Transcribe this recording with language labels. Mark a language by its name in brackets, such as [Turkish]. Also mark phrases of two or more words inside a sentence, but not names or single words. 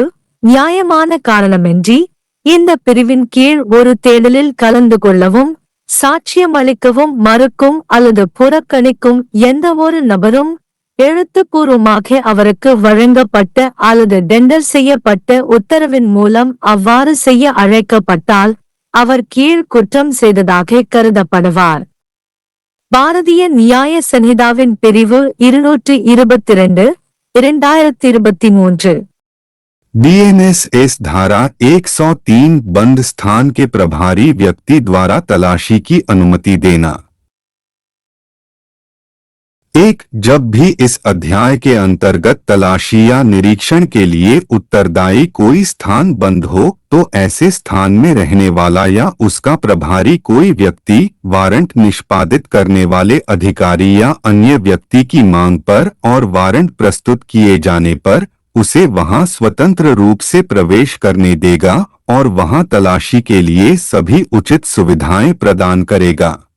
[Tamil] நியாயமான காரணமின்றி இந்த பிரிவின் கீழ் ஒரு தேடலில் கலந்து கொள்ளவும் சாட்சியம் அளிக்கவும் மறுக்கும் அல்லது புறக்கணிக்கும் எந்தவொரு நபரும் எழுத்துப்பூர்வமாக அவருக்கு வழங்கப்பட்ட அல்லது டெண்டர் செய்யப்பட்ட உத்தரவின் மூலம் அவ்வாறு செய்ய அழைக்கப்பட்டால் அவர் கீழ் குற்றம் செய்ததாக கருதப்படுவார். பாரதிய நியாய சன்ஹிதாவின் பிரிவு 222 2023. [Hindi] BNSS धारा 103 बंद स्थान के प्रभारी व्यक्ति द्वारा तलाशी की अनुमति देना। 1. जब भी इस अध्याय के अंतर्गत तलाशी या निरीक्षण के लिए उत्तरदायी कोई स्थान बंद हो तो ऐसे स्थान में रहने वाला या उसका प्रभारी कोई व्यक्ति वारंट निष्पादित करने वाले अधिकारी या अन्य व्यक्ति की मांग पर और वारंट प्रस्तुत किए जाने पर उसे वहां स्वतंत्र रूप से प्रवेश करने देगा और वहां तलाशी के लिए सभी उचित सुविधाएं प्रदान करेगा।